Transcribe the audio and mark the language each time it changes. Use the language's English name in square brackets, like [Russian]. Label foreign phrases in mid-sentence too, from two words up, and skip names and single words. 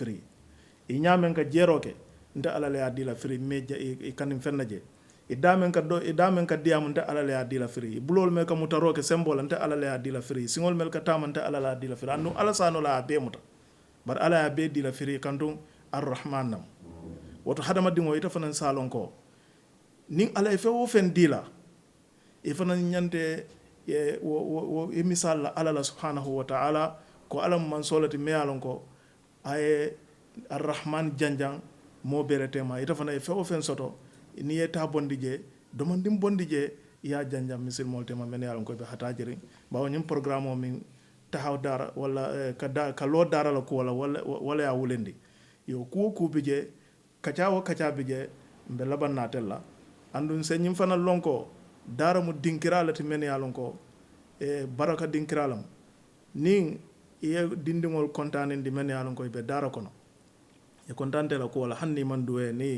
[Mandingo] firi i ñaa meŋ ka jeeroo ke nte alla le ye a dii la firi me i kaniŋ feŋ na je i daa meŋ ka diyaamu nte alla le ye a dii la firi i buloolu meŋ ka mutaroo ke semboo la nte alla le ye a dii la firi siŋolu melu ka taama nte alla le ye a dii la firi anduŋ alla saanoo la a bee muta bari alla ye a bee dii la firi kantuŋ arrahman nam woto hadamadiŋo ite fanaŋ se a loŋ ko niŋ alla ye feŋ wo feŋ dii la i fanaŋ ñante i misal la alla la [Arabic] سبحانه وتعالى [Mandingo] ko alla mu mansoo le ti me ye a loŋ ko a ye arrahman janjaŋ moo bee le tema ite fanaŋ ye feŋ wo feŋ soto niŋ ye taa bondi je domandiŋ bondi je i ye a janjaŋ misilimoolu tema men ye a loŋ ko i be hataajiriŋ bawo ñiŋ programme o miŋ tahaw daara walla ka loo daara la kuwo la walla ye a wulindi yo kuwo kuu bi je kaccaa wo kaccaa bi je mbe labaŋ naatel la anduŋ se ñiŋ fanaŋ loŋ ko daara mu dinkiraa le ti men ye a loŋ ko baraka dinkiraa lemu niŋ i ye dindiŋolu kontaanindi men ye a loŋ ko i be daara kono i kontante la kuwo la hani niŋ maŋ duwee